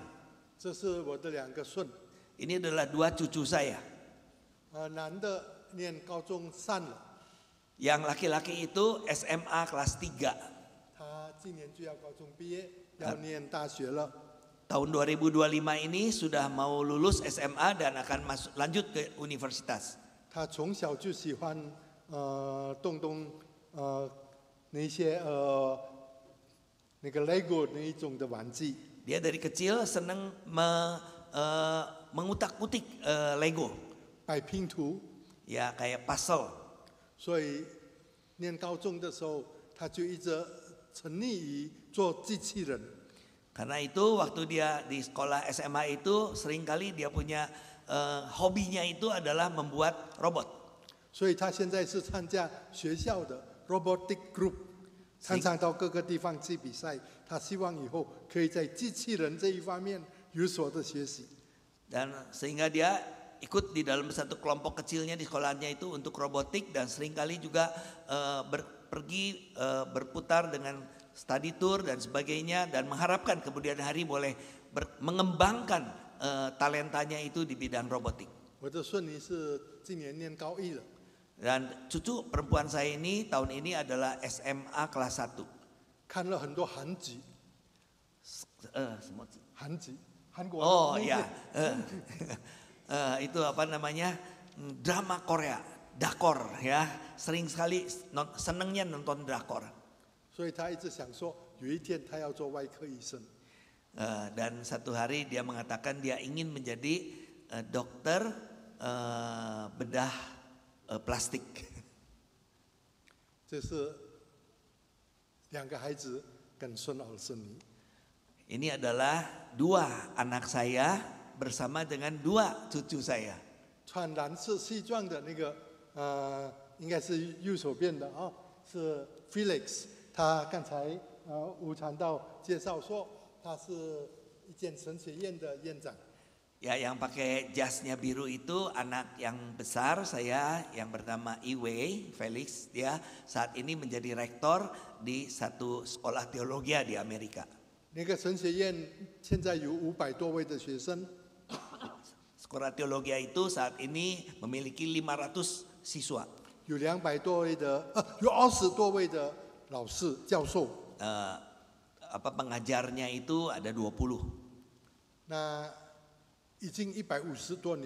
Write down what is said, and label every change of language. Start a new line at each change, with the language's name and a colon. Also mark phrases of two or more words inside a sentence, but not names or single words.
Chinese: 这是我的2个孙，
Indonesian: Ini adalah 2 cucu saya.
Chinese: 男的念高中3了，
Indonesian: Yang laki-laki itu SMA kelas 3.
Chinese: 他今年就要高中毕业，要念大学了。
Indonesian: Tahun 2025 ini sudah mau lulus SMA dan akan lanjut ke universitas.
Chinese: 他从小就喜欢动那些那个 Lego 那一种的玩具。
Indonesian: Dia dari kecil senang mengutak-utik Lego.
Chinese: 摆拼图，
Indonesian: Ya kayak puzzle.
Chinese: 所以念高中的时候，他就一直沉溺于做机器人。
Indonesian: Karena itu waktu dia di sekolah SMA itu seringkali dia punya hobinya itu adalah membuat robot.
Chinese: 所以他现在是参加学校的
English: robotic group，
Chinese: 常常到各个地方去比赛。他希望以后可以在机器人这一方面有所的学习。
Indonesian: Dan sehingga dia ikut di dalam satu kelompok kecilnya di sekolahnya itu untuk robotik, dan seringkali juga pergi berputar dengan
English: study tour
Indonesian: dan sebagainya, dan mengharapkan kemudian hari boleh mengembangkan talentanya itu di bidang robotik.
Chinese: 我的孙女是今年念高1了，
Indonesian: Dan cucu perempuan saya ini tahun ini adalah SMA kelas 1.
Chinese: 看了很多韩剧，韩剧，韩国的 Oh 那些
Indonesian: ya, itu apa namanya, drama Korea, drakor ya, sering sekali senengnya nonton drakor.
Chinese: 所以他一直想说，有一天他要做外科医生。
Indonesian: Dan satu hari dia mengatakan dia ingin menjadi dokter bedah plastik.
Chinese: 这是2个孩子跟孙儿孙女。
Indonesian: Ini adalah 2 anak saya bersama dengan 2 cucu saya.
Chinese: 穿蓝色西装的那个应该是右手边的啊，是 Felix。他刚才吴传道介绍说，他是一间神学院的院长。
Indonesian: Ya, yang pakai jasnya biru itu anak yang besar saya, yang bernama Iwei Felix. Dia saat ini menjadi rektor di satu sekolah teologi di Amerika.
Chinese: 那个神学院现在有500多位的学生，
Indonesian: Sekolah teologi itu saat ini memiliki 500 siswa.
Chinese: 有200多位的有20多位的老师教授。
Indonesian: Pengajarnya itu ada 20.
Chinese: 那已经150多年，